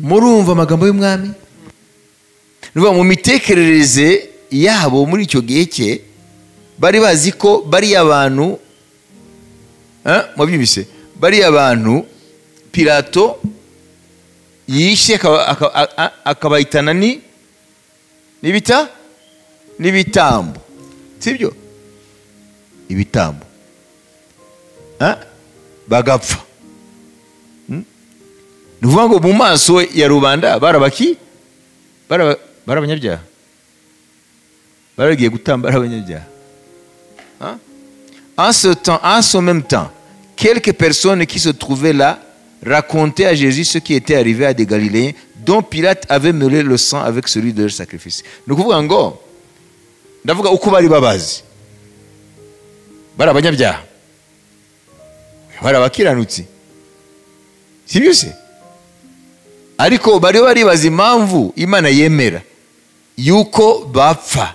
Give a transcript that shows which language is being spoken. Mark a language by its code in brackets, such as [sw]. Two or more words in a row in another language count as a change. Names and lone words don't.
[rw] Murumva amagambo y'umwami? Nuva mu mitekerereze yabo muri icyo gihe cye, bari bazi ko bari abantu mwabyumvise, bari abantu Pilato yishe akabayitana n'ibitambo, sibyo? Ibitambo bagapfa. Nuvuga ngo mu maso ya rubanda barabanyabyaha, baragiye gutamba abanyabyaha. [fr] En ce même temps, quelques personnes qui se trouvaient là racontaient à Jésus ce qui était arrivé à des Galiléens dont Pilate avait mêlé le sang avec celui de leur sacrifice. [rw] Ni ukuvuga ngo, ndavuga uko bari babazi, bari abanyabyaha, bari abakiranutsi, sibyo se? Ariko bari baribaza impamvu Imana yemera yuko bapfa.